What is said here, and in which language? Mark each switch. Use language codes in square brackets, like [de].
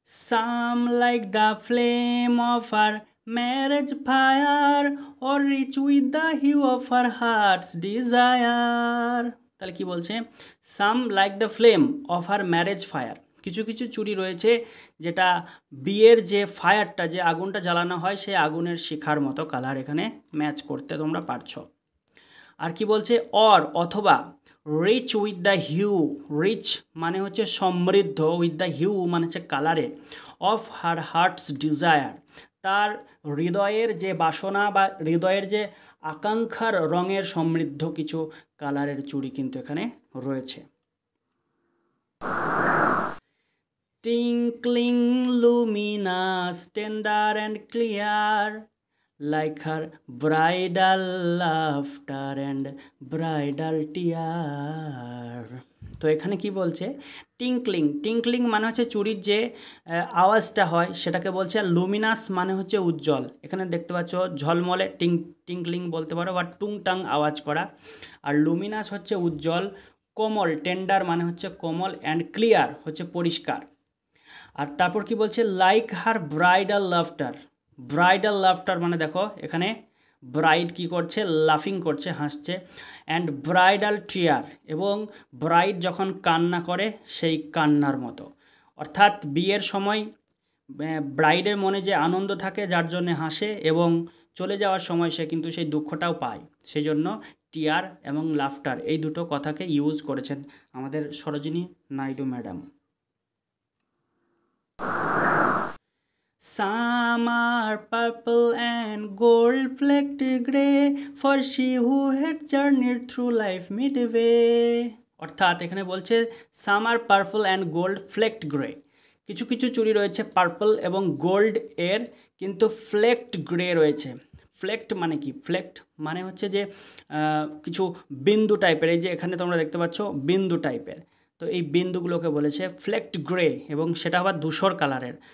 [en] Some like the flame of her marriage fire, or rich with the hue of her heart's desire. [bn] তাহলে কি বলছে? [en] Some like the flame of her marriage fire. [bn] কিছু কিছু চুড়ি রয়েছে যেটা বিয়ের যে ফায়ারটা, যে আগুনটা জ্বালানো হয় সেই আগুনের শিখার মতো কালার এখানে ম্যাচ করতে তোমরা পারছো। আর কি বলছে? অর অথবা, [en] rich with the hue, [bn] rich মানে হচ্ছে সমৃদ্ধ, [en] with the hue [bn] মানে হচ্ছে কালারে, [en] of her heart's desire, [bn] তার হৃদয়ের যে বাসনা বা হৃদয়ের যে আকাঙ্ক্ষার রঙের সমৃদ্ধ কিছু কালারের চুড়ি কিন্তু এখানে রয়েছে। [en] Tinkling luminous tender and clear, like her bridal laughter and bridal tear. [bn] তো এখানে কি বলছে? টিঙ্কলিং, টিঙ্কলিং মানে হচ্ছে চুড়ির যে আওয়াজটা হয় সেটাকে বলছে। আর লুমিনাস মানে হচ্ছে উজ্জ্বল। এখানে দেখতে পাচ্ছ ঝলমলে, টিঙ্কলিং বলতে পারো বা টুংটাং আওয়াজ করা। আর লুমিনাস হচ্ছে উজ্জ্বল, কোমল, টেন্ডার মানে হচ্ছে কোমল, অ্যান্ড ক্লিয়ার হচ্ছে পরিষ্কার। আর তারপর কি বলছে? [en] like her bridal laughter, bridal laughter [bn] মানে দেখো এখানে ব্রাইড কি করছে, লাফিং করছে, হাসছে। [en] and bridal tear, [bn] এবং ব্রাইড যখন কান্না করে সেই কান্নার মতো, অর্থাৎ বিয়ের সময় ব্রাইডের মনে যে আনন্দ থাকে যার জন্য হাসে, এবং চলে যাওয়ার সময় সে কিন্তু সেই দুঃখটাও পায়, সেই জন্য টিয়ার এবং লাফটার এই দুটো কথাকে ইউজ করেছেন আমাদের Sarojini Naidu madam. [en] Some are purple and gold flecked grey for she who had journeyed through life midway. [bn] অর্থাৎ এখানে বলছে [en] some are purple and gold flecked grey, [bn] কিছু কিছু চুড়ি রয়েছে পার্পল এবং গোল্ড এর, কিন্তু ফ্লেক্ট গ্রে রয়েছে। ফ্লেক্ট মানে কি? ফ্লেক্ট মানে হচ্ছে যে কিছু বিন্দু টাইপের, এই যে এখানে তোমরা দেখতে পাচ্ছ বিন্দু টাইপের, তো এই বিন্দুগুলোকে বলেছে ফ্লেক্ট গ্রে, এবং সেটা আবার ধূসর কালারের।